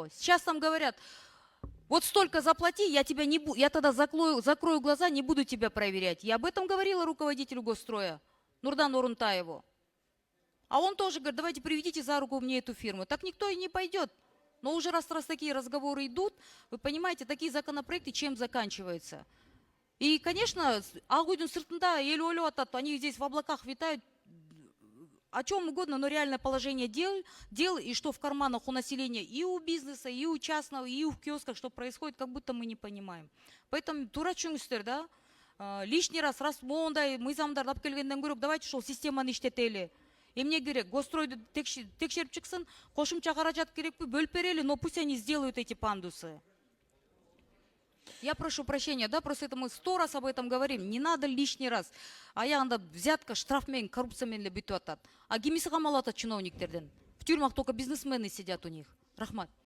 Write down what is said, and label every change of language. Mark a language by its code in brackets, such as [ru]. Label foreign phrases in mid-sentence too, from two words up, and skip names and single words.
[ru] Сейчас там говорят, вот столько заплати, я тебя не буду, я тогда закрою глаза, не буду тебя проверять. Я об этом говорила руководителю госстроя Нурдану Орунтаеву. А он тоже говорит, давайте приведите за руку мне эту фирму. Так никто и не пойдет. Но уже раз такие разговоры идут, вы понимаете, такие законопроекты чем заканчиваются? И, конечно, [ky] ак үйдүн сыртында ел ойлоп атат, [ru] они здесь в облаках витают, о чем угодно, но реальное положение дел и что в карманах у населения, и у бизнеса, и у частного, и у киосках, что происходит, как будто мы не понимаем. [ky] Поэтому тура түшүңүздөр, да, [ru] лишний раз [ky] мондай мыйзамдарды алып келгенден көрө, давайте ушул системаны иштетели. Эмне керек? Гостройду текшерип чыксын, кошумча каражат керекпи? Бөлүп берели, [ru] но пусть они сделают эти пандусы. Я прошу прощения, да, просто это мы 100 раз об этом говорим. Не надо лишний раз. [ky] Аягында взятка, штраф менен, коррупция менен эле бүтүп атат. А кимиси камалып атат чиновниктерден? [ru] В тюрьмах только бизнесмены сидят у них. [ky] Рахмат.